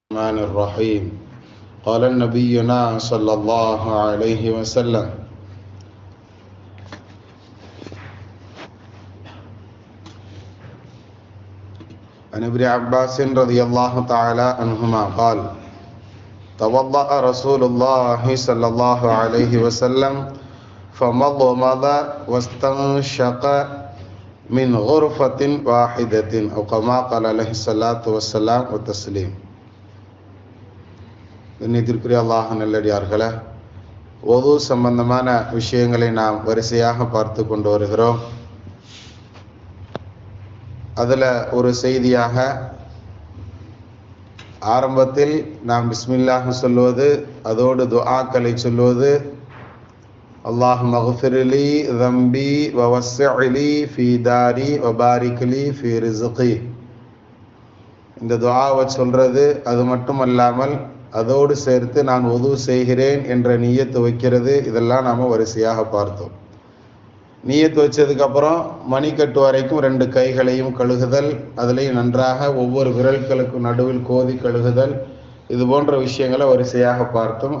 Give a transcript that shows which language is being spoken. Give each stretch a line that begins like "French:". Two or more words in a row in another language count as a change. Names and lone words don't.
Arabic: الرحمن الرحيم قال نبينا صلى الله عليه وسلم عن ابن عباس رضي الله تعالى عنهما قال توضأ رسول الله صلى الله عليه وسلم فمضمض واستنشق من غرفة واحدة أو كما قال عليه الصلاة والسلام والتسليم.
Tamil: கண்ணியத்திற்குரிய அல்லாஹ் நல்லடியார்களே, வுது சம்பந்தமான விஷயங்களை நாம் வரிசையாக பார்த்து கொண்டு வருகிறோம். அதில் ஒரு செய்தியாக ஆரம்பத்தில் நாம் பிஸ்மில்லாஹ் சொல்வது, அதோடு துஆக்களை சொல்வது,
Arabic: اللهم اغفر لي ذنبي ووسع لي في داري وبارك لي في رزقي.
Tamil: இந்த துஆவை சொல்றது, அது மட்டுமல்லாமல் அதோடு சேர்த்து நான் வுது செய்கிறேன் என்ற நியத்து வைக்கிறது. இதெல்லாம் நாம் வரிசையாக பார்த்தோம். நியத்து வச்சதுக்கப்புறம் மணிக்கட்டு வரைக்கும் 2 கைகளையும் கழுகுதல், அதிலையும் நன்றாக ஒவ்வொரு விரல்களுக்கும் நடுவில் கோதி கழுகுதல், இது போன்ற விஷயங்களை வரிசையாக பார்த்தோம்.